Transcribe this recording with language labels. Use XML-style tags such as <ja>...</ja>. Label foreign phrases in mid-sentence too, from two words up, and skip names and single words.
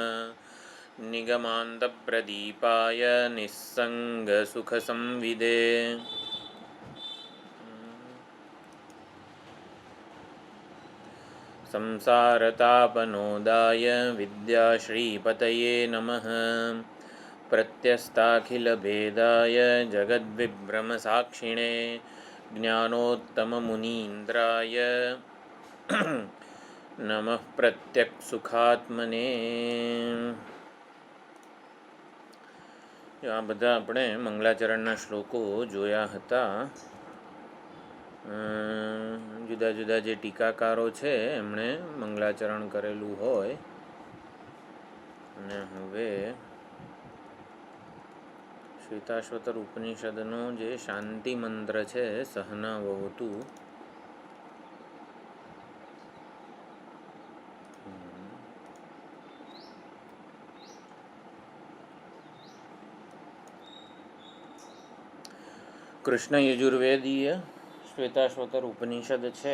<sa>निगमान्तप्रदीपाय निस्सङ्गसुखसंविदे संसारतापनोदाय विद्याश्रीपतये नमः। प्रत्यस्ताखिलभेदाय जगद्विभ्रमसाक्षिणे ज्ञानोत्तममुनीन्द्राय नमः प्रत्यक्सुखात्मने।</sa> <gu>આ બધા આપણે મંગલાચરણના શ્લોકો જોયા હતા. જુદા જુદા જે ટીકાકારો છે એમણે મંગલાચરણ કરેલું હોય. અને હવે શ્વેતાશ્વતર ઉપનિષદનો જે શાંતિ મંત્ર છે સહનાવવતુ, કૃષ્ણ યજુર્વેદીય શ્વેતાશ્વતર ઉપનિષદ છે.</gu>